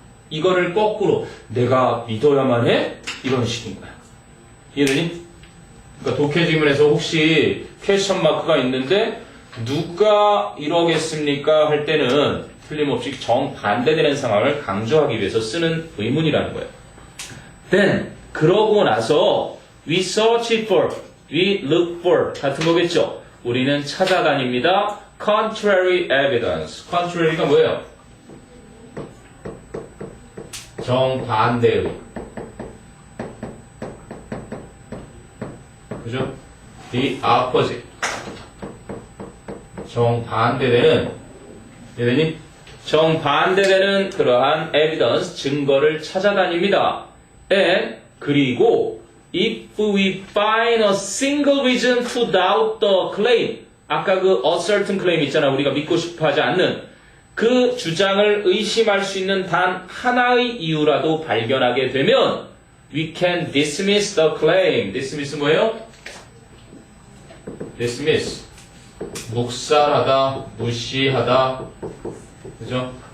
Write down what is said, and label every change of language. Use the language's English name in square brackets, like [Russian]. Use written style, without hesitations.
[Korean] 이거를 거꾸로 내가 믿어야만 해? 이런 식인 거야. 이해되니? 그러니까 독해 지문에서 혹시 퀘스천 마크가 있는데 누가 이러겠습니까? 할 때는 틀림없이 정반대되는 상황을 강조하기 위해서 쓰는 의문이라는 거예요. [English] Then, [Korean] 그러고 나서 [English] we search for, we look for [Korean] 같은 거겠죠? 우리는 찾아다닙니다. [English] Contrary evidence. [Korean] Contrary가 뭐예요? 정반대의. [English] 그죠? The opposite. [Korean] 정반대되는, 얘들이 정반대되는 그러한 evidence, 증거를 찾아다닙니다. [English] And, 그리고 if we find a single reason to doubt the claim, [Korean] 아까 그 [English] a certain claim [Korean] 있잖아. 우리가 믿고 싶어 하지 않는 그 주장을 의심할 수 있는 단 하나의 이유라도 발견하게 되면 [English] we can dismiss the claim. [Korean] dismiss 뭐예요? [English] dismiss. [Korean] 묵살하다, 무시하다, 그죠?